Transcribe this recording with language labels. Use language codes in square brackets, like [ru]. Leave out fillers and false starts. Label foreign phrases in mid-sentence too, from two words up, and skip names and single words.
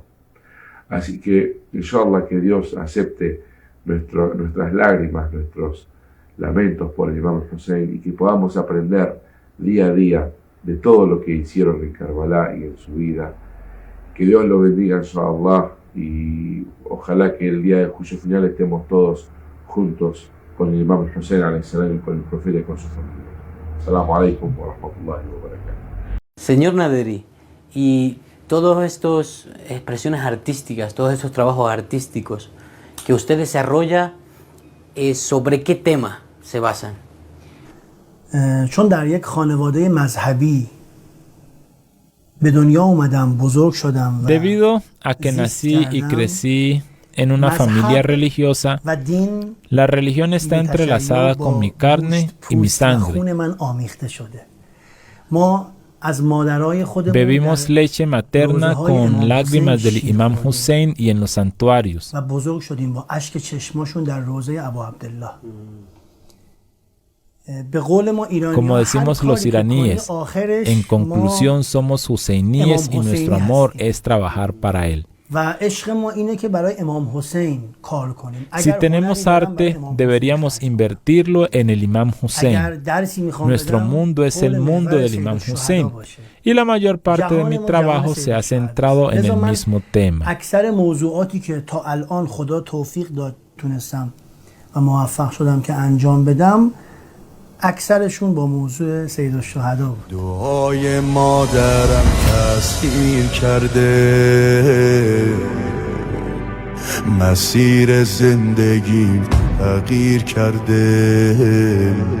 [es] Así que, inshallah, que Dios acepte nuestras lágrimas, nuestros lamentos por el Imam Hussein, y que podamos aprender día a día de todo lo que hicieron en Karbala y en su vida. Que Dios lo bendiga, inshallah, y ojalá que el día del juicio final estemos todos juntos con el Imam Hussein [ar] عليه السلام [es] y con el profeta y con su familia. [ar] السلام عليكم ورحمة الله وبركاته. [es] Señor Naderi, y todas estas expresiones artísticas, todos estos trabajos artísticos que usted desarrolla, ¿sobre qué tema se basan? [fa] چون در یک خانواده مذهبی به دنیا اومدم، بزرگ شدم و [es] Debido a que nací y crecí en una familia religiosa, [fa] و دین [es] la religión está entrelazada con mi carne y mi sangre. [fa] خون من آمیخته شده. ما از مادرای خودمون [es] Bebimos leche materna con lágrimas del Imam Hussein y en los santuarios. [fa] و بزرگ شدیم با اشک چشماشون در روضه ابو عبدالله. به قول ما ایرانی [es] Como decimos los iraníes, en conclusión somos huseiníes y nuestro amor es trabajar para él. [fa] و عشق ما اینه که برای امام حسین کار کنیم. [es] Si tenemos arte, deberíamos invertirlo en el Imam Hussein. Nuestro mundo es el mundo del Imam Hussein y la mayor parte de mi trabajo se ha centrado en el mismo tema. [fa] اکثر موضوعاتی که تا الان خدا توفیق داد تونستم و موفق شدم که انجام بدم، اکثرشون با موضوع سید الشهدا بود. دعای مادرم تأثیر کرده، مسیر زندگیم تغییر کرده.